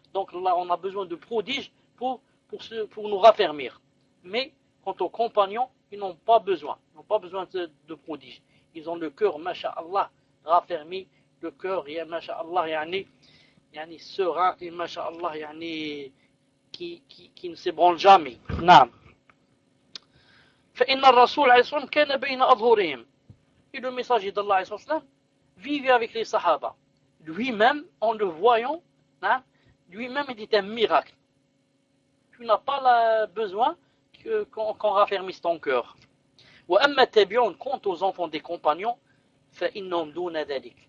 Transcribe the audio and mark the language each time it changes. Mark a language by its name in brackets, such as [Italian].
[French] Donc là, on a besoin de prodiges pour nous raffermir. Mais quant aux compagnons, ils n'ont pas besoin, ils n'ont pas besoin de prodiges. Ils ont le cœur, masha'Allah, raffermi, le cœur, masha'Allah, yani serein, et masha'Allah, yani qui ne s'ébranle jamais. Naam. [Arabic] فإن الرسول عليه الصلاة والسلام كان بين أظهرهم. [French] Et le messager d'Allah [Arabic] عليه الصلاة والسلام [French] vivait avec les sahaba. Lui-même, en le voyant, hein, lui-même était un miracle. Tu n'as pas la besoin qu'on raffermisse ton cœur. [Arabic] وأما التابعون, [French] quant aux enfants des compagnons, [Arabic] فإنهم دون ذلك.